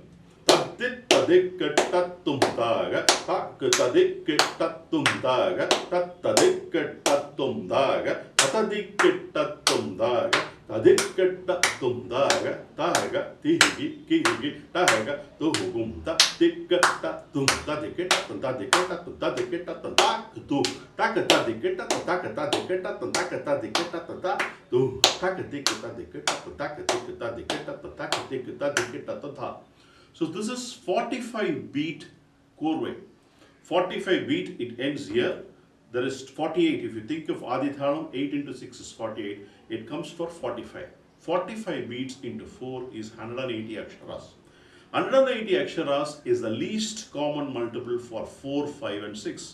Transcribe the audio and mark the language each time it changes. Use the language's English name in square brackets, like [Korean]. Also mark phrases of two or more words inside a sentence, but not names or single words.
[English] Taddit tadikkatattum daga, tak tadikkatattum daga, tat tadikkatattum daga, tatadikkatattum daga, tadikkatattum daga, taga, tihigi, kihigi, taga, tuhugum, tadikkatattum, tadikkatattum, tadikkatattum, tadikkatattum, tak, tu, takatadikkatattum, takatadikkatattum, takatadikkatattum, tak, tu, takatadikkatattum, takatadikkatattum, takatadikkatattum, tak. So this is 45 beat Korve. 45 beat, it ends here. There is 48. If you think of Adithalam, 8 into 6 is 48. It comes for 45. 45 beats into 4 is 180 aksharas. 180 aksharas is the least common multiple for 4, 5 and 6.